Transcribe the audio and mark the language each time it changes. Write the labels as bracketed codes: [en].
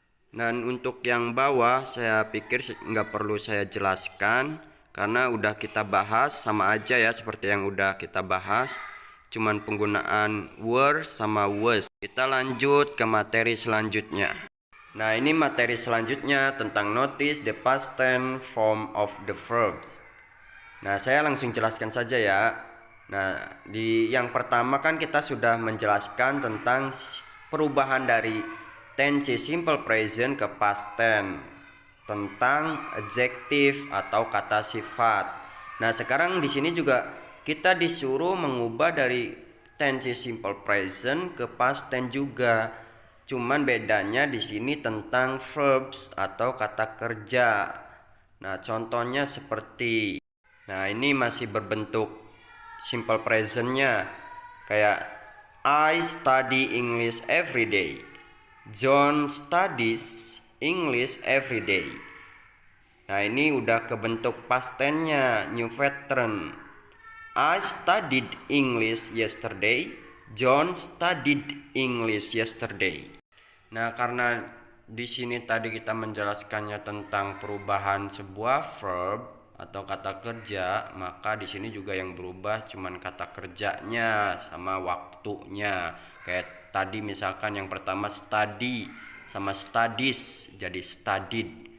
[id] Dan untuk yang bawah, saya pikir nggak perlu saya jelaskan karena udah kita bahas, sama aja ya seperti yang udah kita bahas. Cuman penggunaan were sama was. Kita lanjut ke materi selanjutnya. Nah, ini materi selanjutnya tentang [en] notice the past tense form of the verbs. [id] Nah, saya langsung jelaskan saja ya. Nah, di yang pertama kan kita sudah menjelaskan tentang perubahan dari tense simple present ke past tense, tentang adjektif atau kata sifat. Nah, sekarang di sini juga kita disuruh mengubah dari tense simple present ke past tense juga. Cuman bedanya di sini tentang verbs atau kata kerja. Nah, contohnya seperti, nah ini masih berbentuk simple presentnya. Kayak [en] I study English every day. John studies English every day. [id] Nah, ini udah kebentuk past tense-nya, [en] new pattern. I studied English yesterday. John studied English yesterday. [id] Nah, karena di sini tadi kita menjelaskannya tentang perubahan sebuah verb atau kata kerja, maka di sini juga yang berubah cuman kata kerjanya sama waktunya. Kayak tadi misalkan yang pertama study sama studies jadi studied.